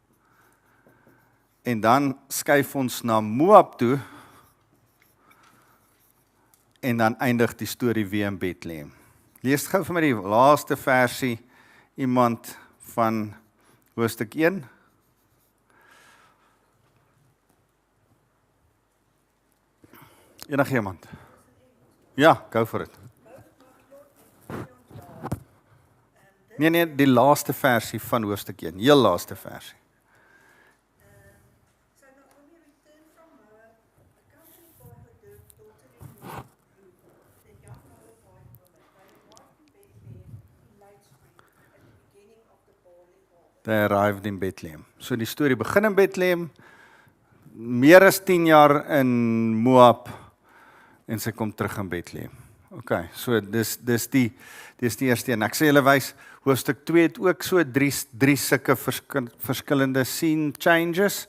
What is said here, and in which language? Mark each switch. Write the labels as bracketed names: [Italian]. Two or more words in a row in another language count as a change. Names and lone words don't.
[Afrikaans] En dan skuif ons na Moab toe, en dan eindig die storie weer in Bethlehem. Lees gou vir my die laaste versie, iemand van hoofstuk 1. Enige iemand? Ja, [English] go for it. [Afrikaans] Nee, die laaste versie van hoofstuk 1, heel laaste versie. [English] So Naomi returned from Moab, accompanied by her daughter-in-law Ruth, the young Moabite woman. They arrived in Bethlehem in late spring, at the beginning of the barley harvest. They arrived in Bethlehem. [Afrikaans] So die storie begin in Bethlehem, meer as 10 jaar in Moab, en sy kom terug in Bethlehem. Okay, so dis die eerste een. Ek sê julle wys, hoofstuk 2 het ook so drie sulke verskillende [English] scene changes.